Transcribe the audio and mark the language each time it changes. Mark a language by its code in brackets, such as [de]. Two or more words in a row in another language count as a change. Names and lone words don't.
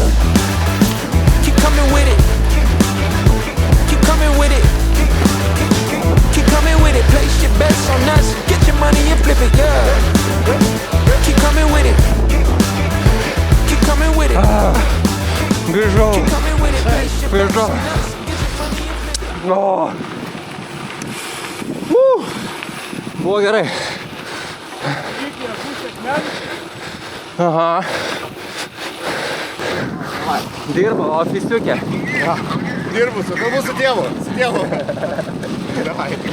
[en] Keep coming with it. Keep coming with it. Keep coming with it. Place your bets on us. Get your money and flip it, yeah. Keep coming with it. Keep coming with it. [lt] Grįžau. [en] Keep coming with it. Place your bets [lt] Grįžau. [en] on us. Get your money and flip it. O. [lt] Buvo gerai. Aha. Dirba, ofisiukė. Dirbu, su kalbu su tėvu. Su tėvu. Davai.